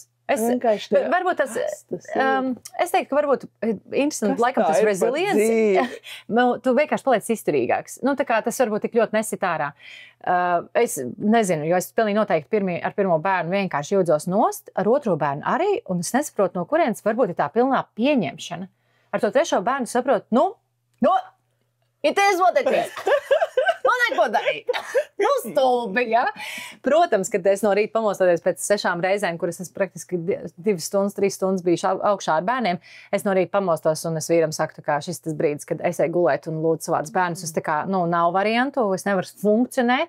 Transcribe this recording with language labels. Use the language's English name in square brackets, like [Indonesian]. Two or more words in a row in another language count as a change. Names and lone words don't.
[Latvian] Varbūt tas, es teiktu, ka varbūt interesanti, laikam tas resilience, tu vienkārši paliec izturīgāks. Tā kā tas varbūt tik ļoti nesit ārā. Es nezinu, jo es pilnīgi noteikti ar pirmo bērnu vienkārši jūdzos nost, ar otro bērnu arī, un es nesaprotu, no kurienes varbūt ir tā pilnā pieņemšana. Ar to trešo bērnu saprotu, [English] it is what it is. [Latvian] Neko darīt. Stulbi, ja? Protams, kad es no rīta pamostoties pēc 6 reizēm, kuras es praktiski 2 stundas, 3 stundas biju augšā ar bērniem, es no rīta pamostos un es vīram saku, ka šis tas brīdis, kad es eju gulēt un lūdzu savādus bērnus, es tā kā, nav variantu, es nevaru funkcionēt.